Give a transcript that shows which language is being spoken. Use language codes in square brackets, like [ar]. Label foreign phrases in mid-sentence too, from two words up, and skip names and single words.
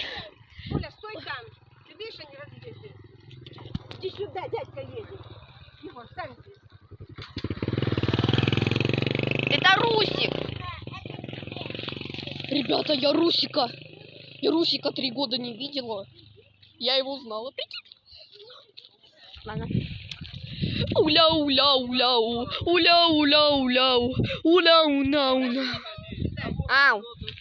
[ru] Оля, стой там. Ты видишь, они разбиты. Иди сюда, дядька едет. Егор, встань здесь. Это Русик. Ребята, я Русика. Я Русика 3 года не видела. Я его узнала. Прикинь. Ладно. Уля-уля-уля-у. Уля-уля-уля-у. Уля-уля-уля. Ау.